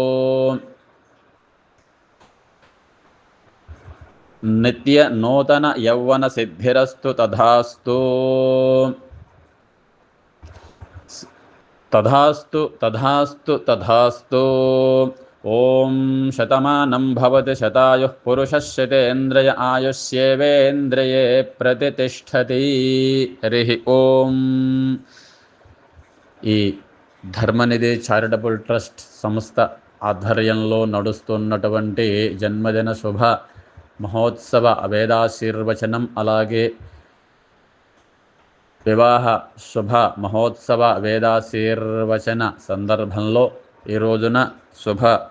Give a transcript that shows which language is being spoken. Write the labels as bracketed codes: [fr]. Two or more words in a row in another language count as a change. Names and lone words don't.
[sa] नित्य नूतन यौवन सिद्धिरस्तु तथास्तु, तथास्तु तथास्तु तथास्तु। ओम शतमानं भवति शतायुः पुरुषः शतेन्द्रिय आयुष्येवेन्द्रिये प्रतिष्ठति। हरि ओम। [te] ఈ ధర్మనిధి చారిటబుల్ ట్రస్ట్ సంస్థ ఆధ్వర్యంలో నడుస్తున్నటువంటి జన్మదిన శుభ మహోత్సవ వేదాశీర్వచనం, అలాగే వివాహ శుభ మహోత్సవ వేదాశీర్వచన సందర్భంలో ఈ రోజున శుభ